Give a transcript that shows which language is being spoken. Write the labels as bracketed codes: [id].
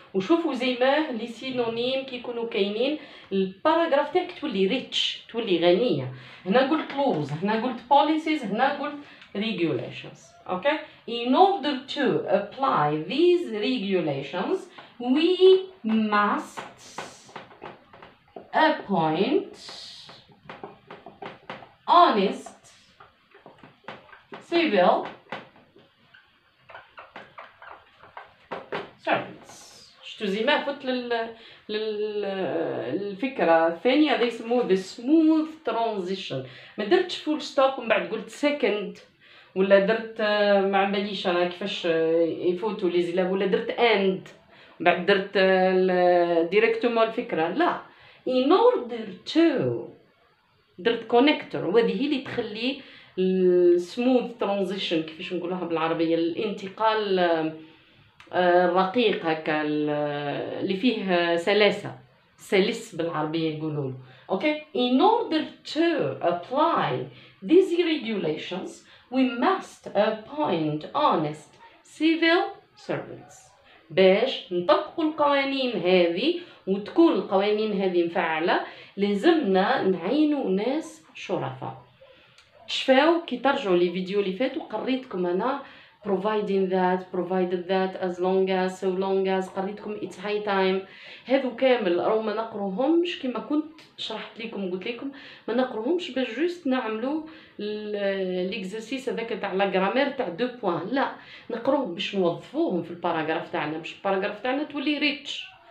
[ar] وشوفوا زي ما لي سينونيم كي يكونوا كاينين الباراجراف تاعك تولي ريتش، تولي غنيه. هنا قلت laws، هنا قلت policies، هنا قلت regulations. [en] okay in order to apply these regulations we must appoint honest civil servants. [ar] شتو زي ما فت للفكرة الثانية هذا يسموه [en] the smooth transition. [ar] ما درتش فول ستوب ومن بعد قلت second، ولا درت ما عمليش انا كيفاش يفوتوا لي زلاب، ولا درت and ومن بعد درت ديريكتومون الفكرة. لا [en] in order to [ar] درت كونيكتور، وهذه هي اللي تخلي السموث ترانزيشن كيفاش نقولوها بالعربيه، الانتقال الرقيق هكا اللي فيه سلاسه، سلس بالعربيه يقولوا. [en] Okay in order to apply these regulations we must appoint honest civil servants. [ar] باش نطبقوا القوانين هذه وتكون القوانين هذه مفعله لازمنا نعينوا ناس شرفاء. تشفاو كي ترجعوا لي فيديو اللي فاتوا قريتكم انا [en] providing that provided that as long as so long as، [ar] قريتكم [en] it's high time. [ar] هذو كامل راهو ما نقروهمش كما كنت شرحت لكم، قلت لكم ما نقروهمش باش جوست نعملوا ليكزرسيس هذاك تاع لا غرامير تاع دو بوين، لا نقروهم باش نوظفوهم في الباراجراف تاعنا، باش الباراجراف تاعنا تولي ريتش.